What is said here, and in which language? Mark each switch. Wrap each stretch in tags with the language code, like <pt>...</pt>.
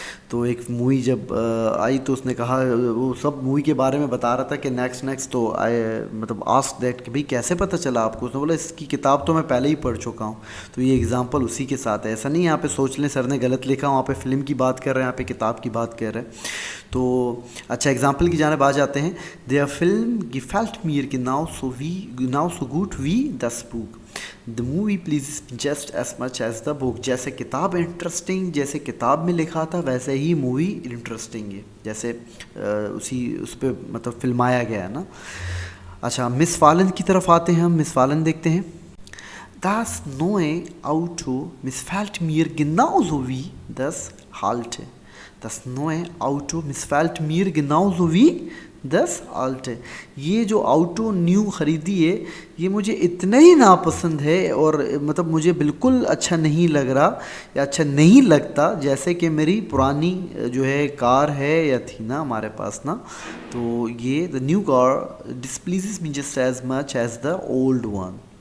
<hi>तो एक मूवी जब आई तो उसने कहा, वो सब मूवी के बारे में बता रहा था कि नेक्स्ट तो आई मतलब आस्क दैट कि भाई कैसे पता चला आपको। उसने बोला इसकी किताब तो मैं पहले ही पढ़ चुका हूँ। तो ये एग्जांपल उसी के साथ है। ऐसा नहीं यहाँ पे सोच लें सर ने गलत लिखा, वहाँ पे फिल्म की बात कर रहे हैं, यहाँ पे किताब की बात कर रहे हैं। तो अच्छा, एग्जाम्पल की जानिब आ जाते हैं।</hi> <de>देयर फिल्म गिफेल्ट मीर genau so gut wie das Buch.</de> <en>The movie please just as much as the book.</en> <hi>जैसे किताब इंटरेस्टिंग, जैसे किताब में लिखा था वैसे ही मूवी इंटरेस्टिंग है, जैसे उस पर मतलब फिल्माया गया है ना। अच्छा, मिस फालन की तरफ आते हैं हम। मिस फालन देखते हैं।</hi> <de>Das neue Auto missfällt mir genauso wie das alte. Das neue Auto missfällt mir genauso wie das alte.</de> <hi>ये जो ऑटो न्यू ख़रीदी है ये मुझे इतना ही नापसंद है, और मतलब मुझे बिल्कुल अच्छा नहीं लग रहा या अच्छा नहीं लगता जैसे कि मेरी पुरानी जो है कार है या थी ना हमारे पास ना।</hi> <en>तो ये the new car displeases me just as much as the old one.</en>